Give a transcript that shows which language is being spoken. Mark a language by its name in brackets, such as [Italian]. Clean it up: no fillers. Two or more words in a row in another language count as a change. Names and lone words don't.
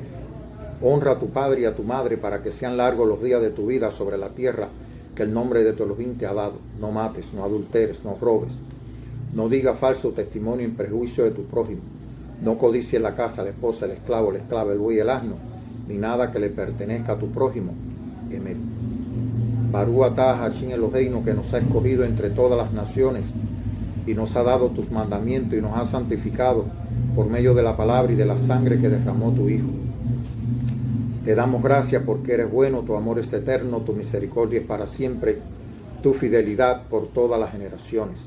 [Spanish] Honra a tu padre y a tu madre para que sean largos los días de tu vida sobre la tierra que el nombre de tu Elohim te ha dado. No mates, no adulteres, no robes. No digas falso testimonio en prejuicio de tu prójimo. No codicies la casa, la esposa, el esclavo, la esclava, el buey y el asno, ni nada que le pertenezca a tu prójimo. Emet. [Hebrew] ברוך אתה השם אלהינו, [Spanish] que nos ha escogido entre todas las naciones y nos ha dado tus mandamientos y nos ha santificado por medio de la palabra y de la sangre que derramó tu Hijo. Te damos gracias porque eres bueno, tu amor es eterno, tu misericordia es para siempre, tu fidelidad por todas las generaciones.